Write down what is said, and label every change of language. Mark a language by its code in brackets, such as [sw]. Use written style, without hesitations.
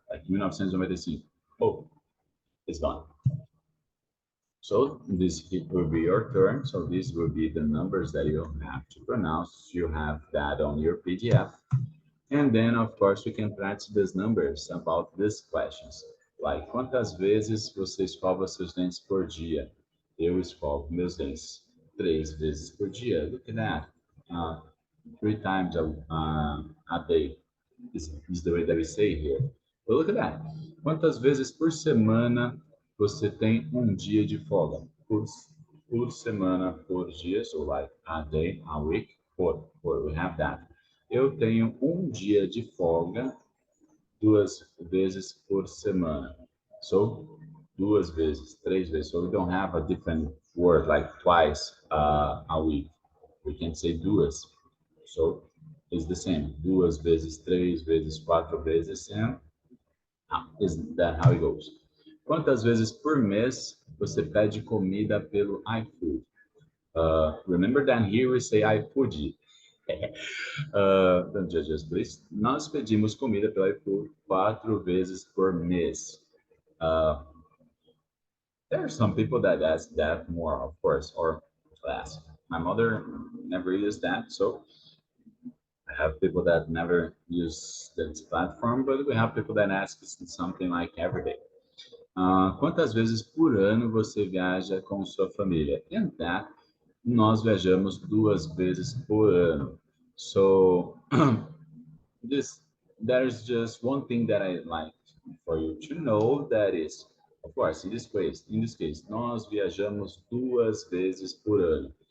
[en] Like 1995. Oh, it's gone. So this it will be your turn. So these will be the numbers that you have to pronounce. You have that on your PDF. And then, of course, we can practice these numbers about these questions. [pt] Like, quantas vezes você escova seus dentes por dia? Eu escovo meus dentes 3 vezes por dia. [en] Look at that. 3 times a day is the way that we say here. But look at that. [pt] Quantas vezes por semana você tem dia de folga? Por semana, por dia. [en] So like a day, a week, we have that. [pt] eu tenho um dia de folga 2 vezes por semana. So, 2 vezes, 3 vezes. [en] So we don't have a different word like twice a week. We can say duas. So it's the same. [pt] 2 vezes, 3 vezes, 4 vezes, [en] and isn't that how it goes? [pt] Quantas vezes por mês você pede comida pelo iFood? [en] Remember that here we say iFood. Don't judge us, please. [pt] Nós pedimos comida pelo iFood 4 vezes por mês. [en] Uh, there are some people that ask that more, of course, or less. My mother never used that, so I have people that never use this platform, but we have people that ask something like every day. [pt] Quantas vezes por ano você viaja com sua família? [en] And that, [pt] nós viajamos 2 vezes por ano. [en] So, this there's just one thing that I like for you to know, that is, of course, in this case, [pt] nós viajamos 2 vezes por ano.